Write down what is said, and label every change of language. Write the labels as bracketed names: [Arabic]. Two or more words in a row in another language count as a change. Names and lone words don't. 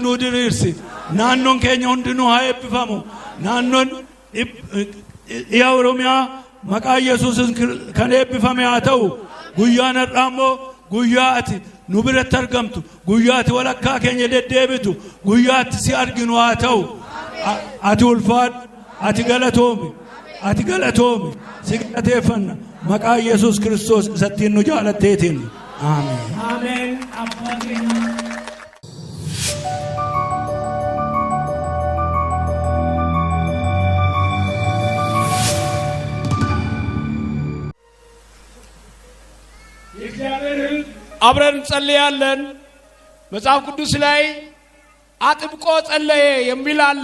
[Oromo] nuu diriirsi naannoon keenya hundinuu haa eebbifamu naannoon yaa Oromiyaa maqaa Yesuusin kan eebbifame haa ta'u guyyaan har'aa immoo guyyaa ati nu biratti argamtu guyyaa ati walakkaa keenya deddeebitu guyyaa ati si arginu haa ta'u ati ulfaadhu ati galatoomi si galateeffanna maqaa Yesuus Kiristoos isattiin nu jaalatteetiin aamen [Amharic] አብረን ጸልያለን መጽሐፍ ቅዱስ ላይ አጥብቆ ጸለየ የሚል አለ